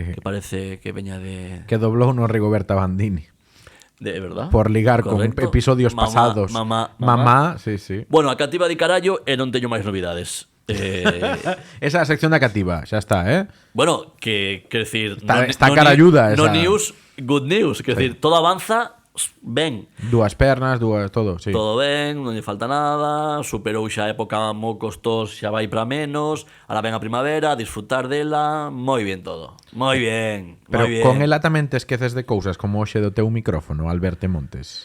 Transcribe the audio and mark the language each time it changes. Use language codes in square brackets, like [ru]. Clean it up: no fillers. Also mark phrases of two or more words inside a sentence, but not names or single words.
[gl] Que parece que veña de... Que doblou no Rigoberta Bandini. [es] De verdad. [gl] Por ligar Correcto. con episodios pasados. Mamá, sí. Bueno, a cativa di carallo e non teño máis novidades. Esa é a sección da cativa, xa está, Bueno, que quer decir, Está caralluda no esa. [en] news, good news, [gl] quer decir, todo avanza ben. Dúas pernas, todo, sí. Todo ben, non lle falta nada, superou xa a época mocos tos, xa vai para menos, ahora ven a primavera, a disfrutar dela, moi bien todo. Moi bien, Pero moi bien. con ela tamén te esqueces de cousas como hoxe do teu micrófono, Alberto Montes.